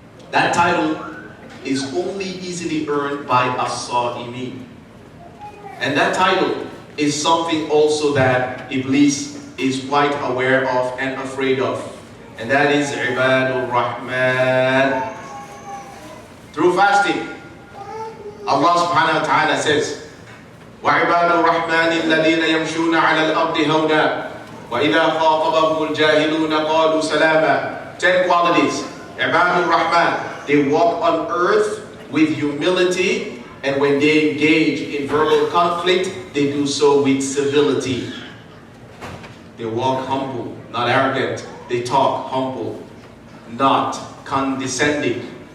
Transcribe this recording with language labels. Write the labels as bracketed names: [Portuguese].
[English] That title is only easily earned by as-sawi. And that title is something also that Iblis is quite aware of and afraid of. And that is Ibadur Rahman. [Arabic] Through fasting, Allah subhanahu wa ta'ala says, وَعِبَادُ الرَّحْمَنِ الَّذِينَ يَمْشُونَ عَلَى الْأَرْضِ هَوْنًا وَإِذَا خَاطَبَهُمُ الْجَاهِلُونَ قَالُوا سَلَامًا. [English] 10 qualities. Ibadur Rahman. They walk on earth with humility, and when they engage in verbal conflict, they do so with civility. They walk humble, not arrogant. They talk humble, not condescending.